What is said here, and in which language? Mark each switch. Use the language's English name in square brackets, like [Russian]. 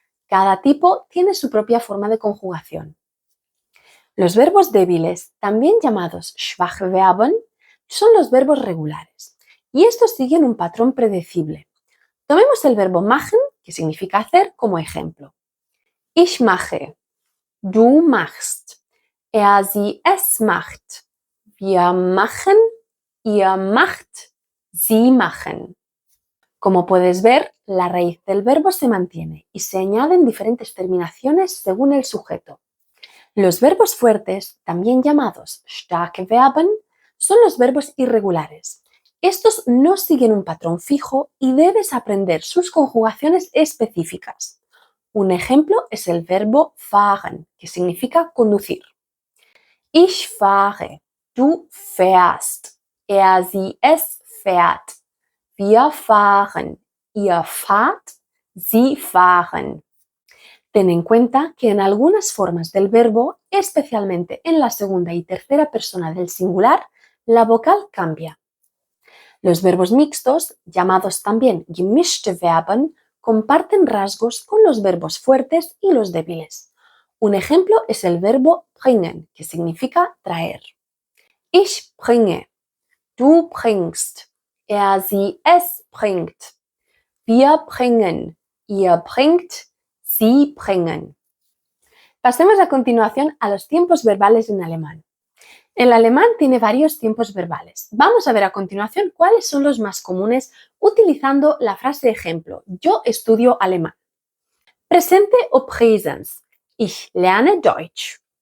[Spanish] Cada tipo tiene su propia forma de conjugación. Los verbos débiles, también llamados Schwachverben, son los verbos regulares y estos siguen un patrón predecible. Tomemos el verbo machen, que significa hacer, como ejemplo. [German] Ich mache, du machst, sie es macht, wir machen, ihr macht, sie machen. [Spanish] Como puedes ver, la raíz del verbo se mantiene y se añaden diferentes terminaciones según el sujeto. Los verbos fuertes, también llamados starke Verben, son los verbos irregulares. Estos no siguen un patrón fijo y debes aprender sus conjugaciones específicas. Un ejemplo es el verbo fahren, que significa conducir. [German] Ich fahre, du fährst, sie es fährt. Wir fahren, ihr fahrt, sie fahren. [Spanish] Ten en cuenta que en algunas formas del verbo, especialmente en la segunda y tercera persona del singular, la vocal cambia. Los verbos mixtos, llamados también gemischte Verben, comparten rasgos con los verbos fuertes y los débiles. Un ejemplo es el verbo bringen, que significa traer. [German] Ich bringe, du bringst, sie es bringt. Wir bringen, ihr bringt, sie bringen. [Spanish] Pasemos a continuación a los tiempos verbales en alemán. El alemán tiene varios tiempos verbales. Vamos a ver a continuación cuáles son los más comunes utilizando la frase ejemplo: yo estudio alemán. [German] Presente o Präsens: ich lerne Deutsch.